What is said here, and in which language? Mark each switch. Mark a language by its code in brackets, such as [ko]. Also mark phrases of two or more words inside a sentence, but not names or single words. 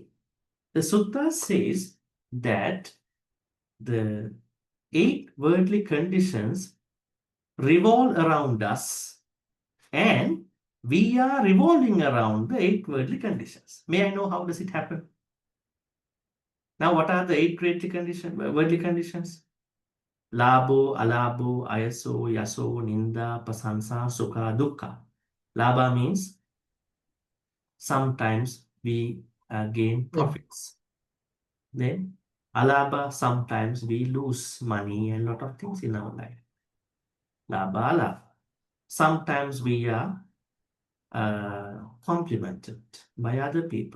[en] The sutta says that the 8 worldly conditions revolve around us and we are revolving around the 8 worldly conditions. May I know how does it happen? Now, what are the 8 worldly conditions? [pi] Labo, alabo, ayaso, yaso, ninda, pasansa, sukha, dukkha. [en] Laba means sometimes we gain profits. Then alaba, sometimes we lose money and a lot of things in our life. [pi] Laba, alaba. [en] Sometimes we are complimented by other people.